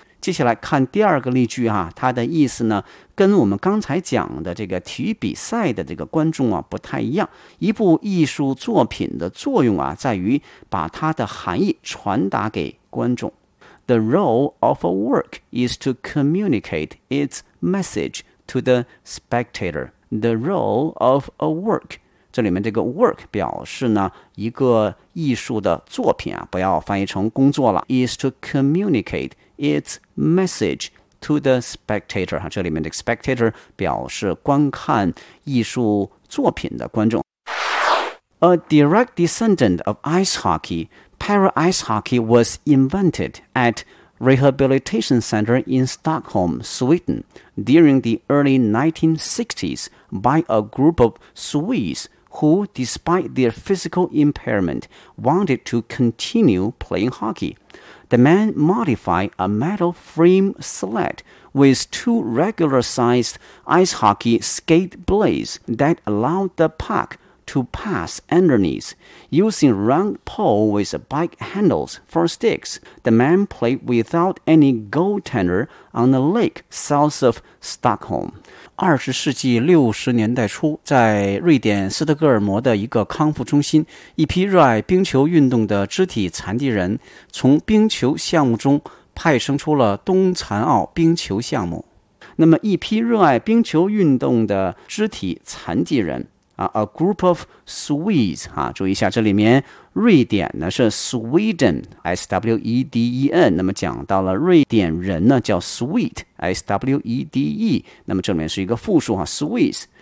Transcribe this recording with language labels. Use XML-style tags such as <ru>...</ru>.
<zh>接下来看第二个例句哈、啊，它的意思呢，跟我们刚才讲的这个体育比赛的这个观众啊不太一样。一部艺术作品的作用啊，在于把它的含义传达给观众。</zh> <en>The role of a work is to communicate its message to the spectator. The role of a work.</en> <zh>这里面这个 work 表示呢一个艺术的作品啊，不要翻译成工作了。</zh> <en>Is to communicate its message to the spectator.</en> <zh>这里面的 spectator 表示观看艺术作品的观众。</zh> <en>A direct descendant of ice hockey, para ice hockey was invented at Rehabilitation Center in Stockholm, Sweden, during the early 1960s by a group of Swedes who, despite their physical impairment, wanted to continue playing hockey. The men modified a metal frame sled with two regular-sized ice hockey skate blades that allowed the puck to pass underneath, using round pole with bike handles for sticks. The men played without any goaltender on the lake south of Stockholm.</en> <zh>20世纪60年代初，在瑞典斯德哥尔摩的一个康复中心，一批热爱冰球运动的肢体残疾人从冰球项目中派生出了冬残奥冰球项目。那么一批热爱冰球运动的肢体残疾人</zh> <en>A group of Swedes,</en> <zh>注意一下这里面瑞典呢是 Sweden, S-W-E-D-E-N, 那么讲到了瑞典人呢叫 Swede, S-W-E-D-E, 那么这里面是一个复数 Swedes,</zh>